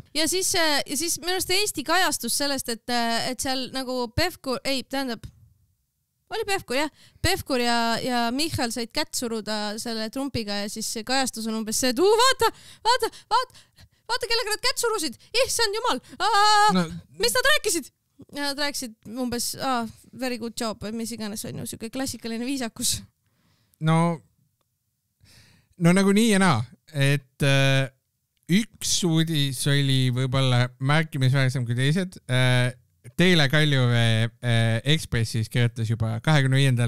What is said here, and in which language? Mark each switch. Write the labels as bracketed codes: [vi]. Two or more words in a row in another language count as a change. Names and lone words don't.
[et] Ja siis minu arust Eesti kajastus sellest, et seal nagu Pevkur, oli Pevkur, jah. Pevkur ja Michal said kätt suruda selle Trumpiga ja siis kajastus on umbes see, et vaata, vaata kellega nad kätt surusid, issand jumal, mis nad rääkisid? Ja nad rääkisid umbes, [en] very good job, [et] mis iganes on ju, siuke klassikaline viisakus. No nagu nii ja naa, et üks uudis oli võib-olla märkimisväärsem kui teised. Teele Kaljuvee Ekspressis kirjutas juba 25.